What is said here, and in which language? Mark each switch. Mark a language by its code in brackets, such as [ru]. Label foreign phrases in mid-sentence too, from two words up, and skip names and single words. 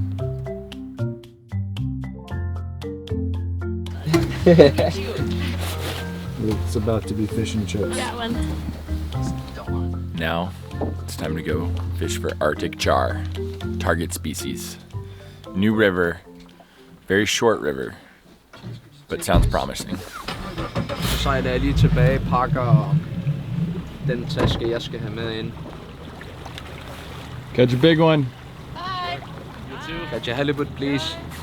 [en] It's about to be fish and chips. That one. Now, it's time to go fish for Arctic char, target species. New river, very short river, but sounds promising. [da] Så sejler jeg lige tilbage, pakker den taske, jeg skal have med ind. [en] Catch a big one. Bye. Catch a halibut, please.